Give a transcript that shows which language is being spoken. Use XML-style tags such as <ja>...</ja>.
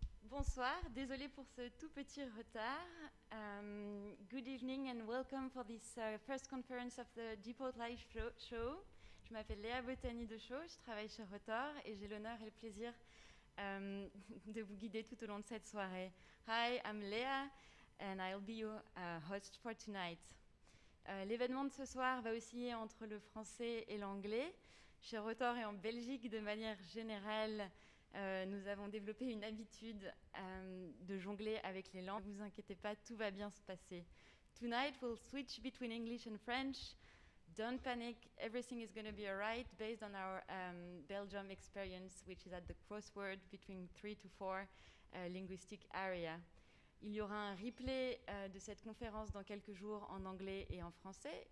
<fr>Bonsoir, désolée pour ce tout petit retard.</fr> <en>Good evening and welcome for this first conference of the Depot Live Show.</en> <fr>Je m'appelle Léa Bottani-Dechaud, je travaille chez Rotor et j'ai l'honneur et le plaisir de vous guider tout au long de cette soirée.</fr> <en>Hi, I'm Léa and I'll be your host for tonight.</en> <fr>L'événement de ce soir va osciller entre le français et l'anglais. Chez Rotor et en Belgique, de manière générale, nous avons développé une habitude de jongler avec les langues. Ne vous inquiétez pas, tout va bien se passer.</fr> <en>Tonight we'll switch between English and French. Don't panic, everything is going to be alright based on our Belgium experience, which is at the crossword between 3 to 4 linguistic area.</en> <fr>Il y aura un replay de cette conférence dans quelques jours en anglais et en français.</fr>